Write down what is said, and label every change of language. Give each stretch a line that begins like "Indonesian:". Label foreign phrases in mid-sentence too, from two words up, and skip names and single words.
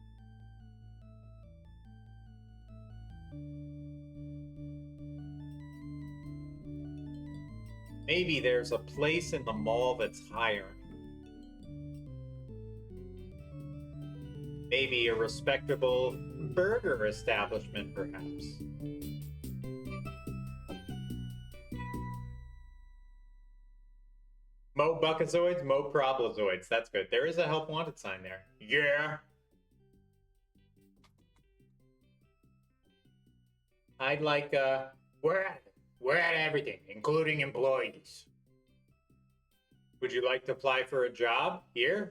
English: Maybe there's a place in the mall that's higher. Maybe a respectable burger establishment, perhaps. Mo buckazoids, mo problazoids. That's good. There is a help wanted sign there. Yeah. I'd like, we're at everything, including employees. Would you like to apply for a job here?